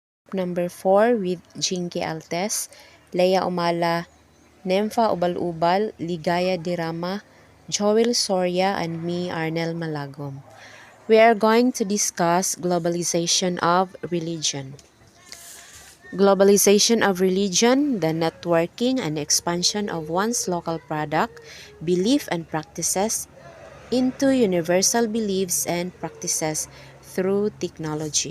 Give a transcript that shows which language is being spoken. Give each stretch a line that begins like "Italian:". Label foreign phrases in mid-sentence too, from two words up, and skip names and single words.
English: number 4 with Jinky Altes, Leia Umala, Nemfa Ubal-Ubal, Ligaya Dirama, Joel Soria, and me, Arnel Malagom. We are going to discuss globalization of religion. Globalization of religion, the networking and expansion of one's local product, belief and practices into universal beliefs and practices through technology.